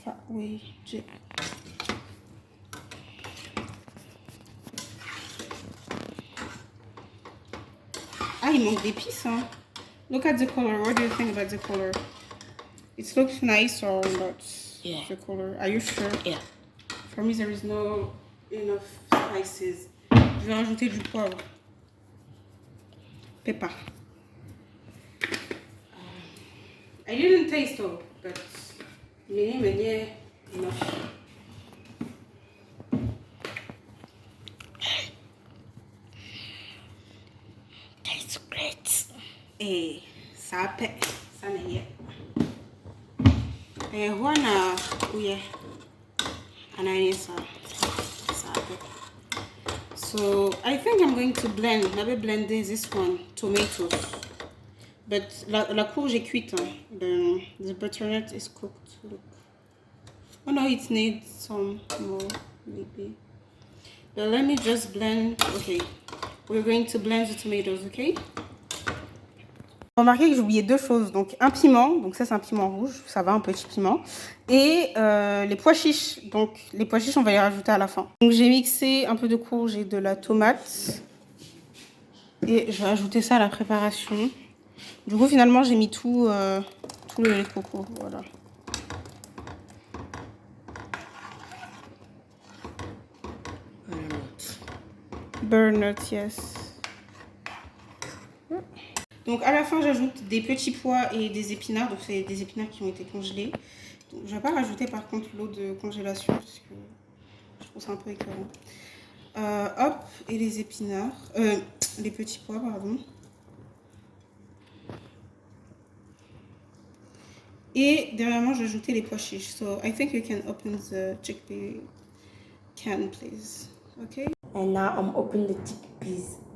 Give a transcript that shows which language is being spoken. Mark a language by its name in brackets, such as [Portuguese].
[French] Oui. Ah, il manque d'épices, hein. [English] Look at the color. What do you think about the color? It looks nice or not? Yeah. The color. Are you sure? Yeah. For me, there is no enough spices. [French] Je vais rajouter du poivre. [English] Pepper. I didn't taste all, but many enough. Tastes great. Eh, sape, sanaye. Huana uye. Ananisa. Sape. So I think I'm going to blend. Maybe blend this one, tomatoes. But [French] la courge est cuite. Hein. [English] The butternut is cooked. Look. Oh no, it needs some more, maybe. But let me just blend. Okay. We're going to blend the tomatoes, okay? [French] Remarquez que j'ai oublié deux choses. Donc un piment, donc ça c'est un piment rouge, ça va, un petit piment. Et les pois chiches. Donc les pois chiches, on va les rajouter à la fin. Donc j'ai mixé un peu de courge et de la tomate. Et je vais ajouter ça à la préparation. Du coup, finalement, j'ai mis tout le lait de coco. Voilà. [English] Butternut, yes. [French] Donc à la fin, j'ajoute des petits pois et des épinards. Donc c'est des épinards qui ont été congelés. Donc, je ne vais pas rajouter par contre l'eau de congélation parce que je trouve ça un peu écœurant. Hop, et les épinards. Les petits pois, pardon. Et derrière moi, j'ai ajouté les pois chiches. [English] So I think you can open the chickpea can, please. Okay? And now I'm opening the chickpeas.